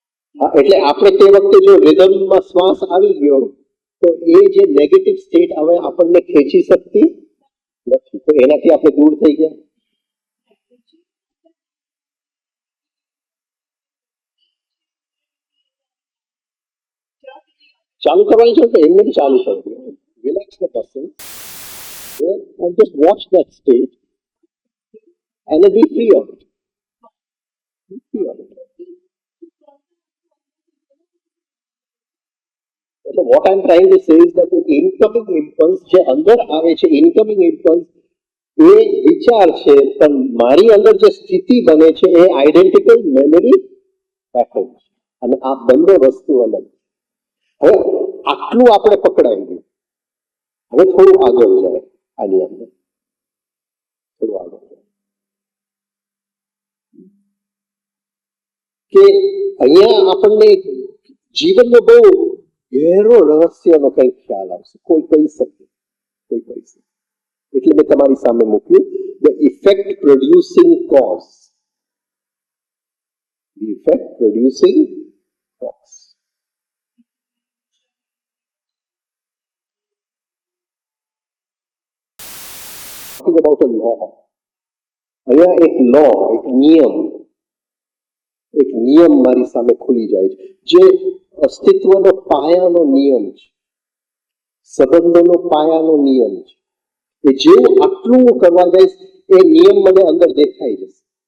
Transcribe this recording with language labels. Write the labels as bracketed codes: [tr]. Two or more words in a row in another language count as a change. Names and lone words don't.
[gu] હા, એટલે આપણે તે વખતે જો રિધમમાં શ્વાસ આવી ગયો તો એ જે નેગેટિવ સ્ટેટ હવે આપણને ખેંચી શકતી નથી, તો એનાથી આપણે દૂર થઈ ગયા. ચાલુ કરવાની છે તો એમને બી ચાલુ કરવું. [en] relax the person and just watch that state and then be free of it. Be free of it. So what I'm trying to say is that the incoming impulse [gu] જે અંદર આવે છે, [en] incoming impulse [gu] એ વિચાર છે, પણ મારી અંદર જે સ્થિતિ બને છે એ [en] identical memory pattern [gu] છે, અને આ બંને વસ્તુ અલગ. હવે આટલું આપણે પકડાઈ ગયું. હવે થોડું આગળ જાય આની અંદર, થોડું આગળ જાય કે અહીંયા આપણને જીવનનો બહુ ગહેરો રહસ્યનો કંઈક ખ્યાલ આવશે. કોઈ કહી શકે, કોઈ કહી શકે. એટલે મેં તમારી સામે મૂક્યું [en] the effect producing cause. the effect producing cause. about a law. [gu] અહીંયા એક લો, એક નિયમ મારી સામે ખુલી જાય છે, જે અસ્તિત્વનો પાયાનો નિયમ છે, સંબંધોનો પાયાનો નિયમ છે. એ જેવું આટલું કરવા જઈશ એ નિયમ મને અંદર દેખાઈ જશે.